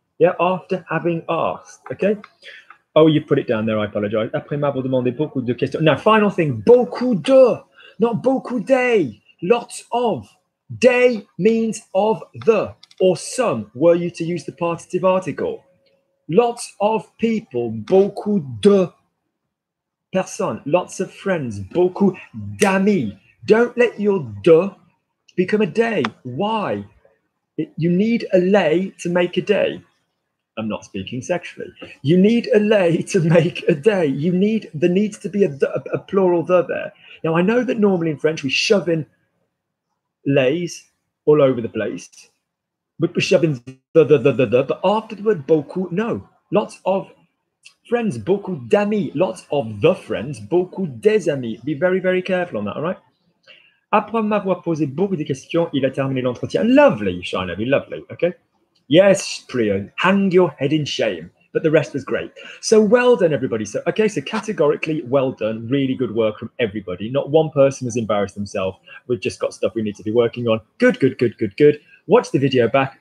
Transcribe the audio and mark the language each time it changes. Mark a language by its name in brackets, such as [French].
[English] Yeah, after having asked. Okay. Oh, you put it down there. I apologize. [French] Après m'avoir demandé beaucoup de questions. [English] Now, final thing. [French] Beaucoup de, not beaucoup des. [English] Lots of. Des means of the or some. Were you to use the partitive article? Lots of people. [French] Beaucoup de personnes. [English] Lots of friends. [French] Beaucoup d'amis. [English] Don't let your de become a day. Why? You need a lay to make a day. I'm not speaking sexually. You need a lay to make a day. There needs to be a plural the there. Now, I know that normally in French we shove in lays all over the place, but we shove in the, but after the word beaucoup, no. Lots of friends, [French] beaucoup d'amis, [English] lots of the friends, [French] beaucoup des amis. [English] Be very, very careful on that, all right? [French] Après m'avoir posé beaucoup de questions, il a terminé l'entretien. [English] Lovely, Shine, lovely, okay? Yes, Priya, hang your head in shame. But the rest was great. So well done, everybody. So categorically, well done. Really good work from everybody. Not one person has embarrassed themselves. We've just got stuff we need to be working on. Good, good, good, good, good. Watch the video back.